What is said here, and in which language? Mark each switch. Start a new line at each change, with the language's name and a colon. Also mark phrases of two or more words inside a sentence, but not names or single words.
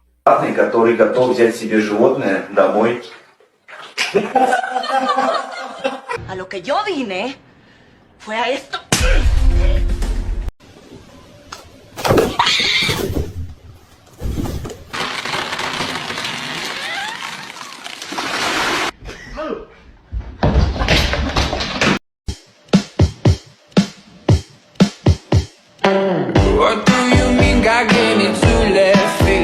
Russian: который готов взять себе животное домой.
Spanish: A lo que yo vine fue a esto.
English: What do you mean God gave me two left feet?